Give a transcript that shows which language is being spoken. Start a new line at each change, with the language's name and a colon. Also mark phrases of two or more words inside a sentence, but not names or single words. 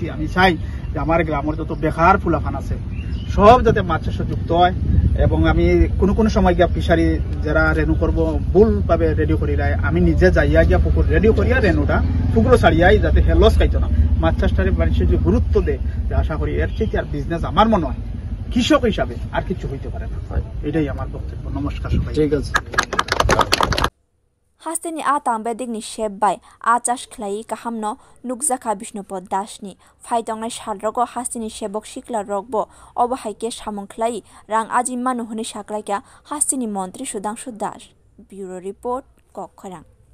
Bangla: আমি চাই যে আমার গ্রামের যত বেকার ফুলাফান আছে সব যাতে মাছ চাষে যুক্ত হয় এবং আমি কোনো সময় গিয়া ফিশারি যারা রেনু করবো ভুল ভাবে রেডি করি আমি নিজে যাইয়া গিয়া পুকুর রেডি করিয়া রেনুটা পুকুরও ছাড়িয়াই যাতে সে লস খাইতো না মাছ চাষটারে মানুষের যে গুরুত্ব দেয় যে আশা করি এর থেকে আর বিজনেস আমার মনে হয় কৃষক হিসাবে আর কিছু হইতে পারে না এটাই আমার বক্তব্য নমস্কার সবাই ঠিক আছে
Kok Borok: hasteni a tangbedikni sebbai achas khlai kahamno nukjaka Bishnupot Dasni phaitongnai salrogo hasteni sebok sikla rokbo obo haike samung khlai rang aji manu honi saklaika hasteni mantri Sudhanshu Das
English: bureau report
Kok Borok: Kokkhorang।